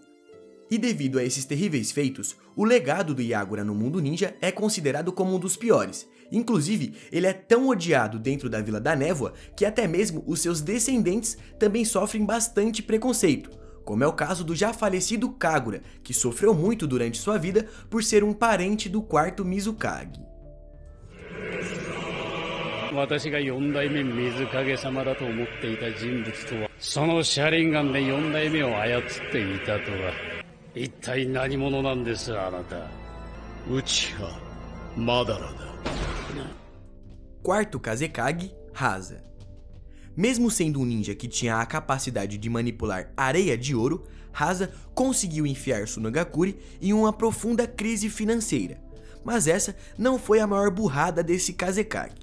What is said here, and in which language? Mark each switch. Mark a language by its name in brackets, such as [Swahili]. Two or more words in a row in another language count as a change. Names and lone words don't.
[Portuguese] E devido a esses terríveis feitos, o legado do Yagura no mundo ninja é considerado como um dos piores. Inclusive, ele é tão odiado dentro da Vila da Névoa que até mesmo os seus descendentes também sofrem bastante preconceito, como é o caso do já falecido Kagura, que sofreu muito durante sua vida por ser um parente do 4º Mizukage. [Japanese] 私が4代目水影様だと思っていた人物とはそのシャリンガンで4代目を操っていたとは一体何者なんですあなたウチハマダラだ [Portuguese] 4º Kazekage, Rasa. Mesmo sendo um ninja que tinha a capacidade de manipular areia de ouro, Rasa conseguiu enfiar Sunagakure em uma profunda crise financeira. Mas essa não foi a maior burrada desse Kazekage.